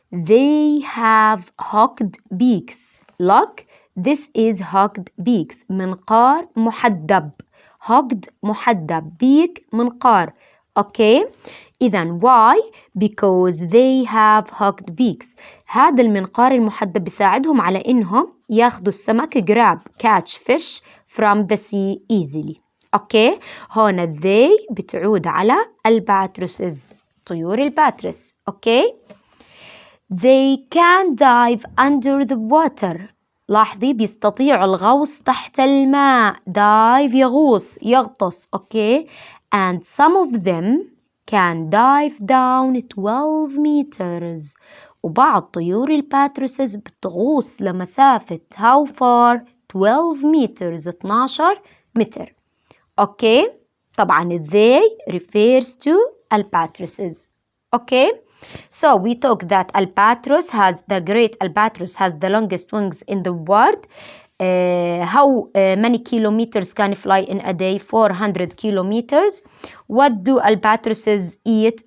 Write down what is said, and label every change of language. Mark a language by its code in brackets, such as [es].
[en] They have hooked beaks. Look, this is hooked beaks. [ar] منقار محدب. hooked محدب. [en] beak منقار. Okay. إذن why? Because they have hooked beaks. [ar] هذا المنقار المحدب بيساعدهم على إنهم ياخدوا السمك [en] grab catch fish from the sea easily. [ar] أوكي. هون they بتعود على الباتروسز طيور الباترس. [en] Okay. They can dive under the water. [ar] لاحظي بيستطيعوا الغوص تحت الماء. dive يغوص يغطس. [en] Okay. and some of them can dive down 12 meters. [ar] وبعض طيور الباتروسز بتغوص لمسافة [en] how far 12 meters [ar] 12 متر. [en] Okay. طبعا they refers to albatrosses. Okay. So we talk that the great albatross has the longest wings in the world. How many kilometers can fly in a day? 400 kilometers. What do albatrosses eat?